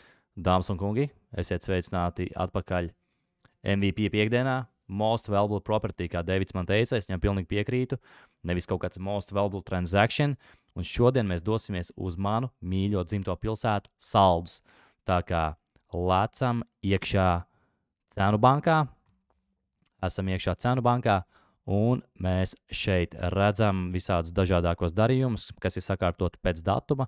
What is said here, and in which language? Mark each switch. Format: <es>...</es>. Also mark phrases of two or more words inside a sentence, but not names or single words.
<lv>Dāmas un kungi, esiet sveicināti atpakaļ MVP piekdienā.</lv> <en>Most valuable property,</en> <lv>kā Deivids man teica, es viņam pilnīgi piekrītu. Nevis kaut kāds</lv> <en>most valuable transaction.</en> <lv>Un šodien mēs dosimies uz manu mīļo dzimto pilsētu Saldus. Tā kā lecam iekšā cenu bankā, esam iekšā cenu bankā, un mēs šeit redzam visādus dažādākos darījumus, kas ir sakārtoti pēc datuma.</lv>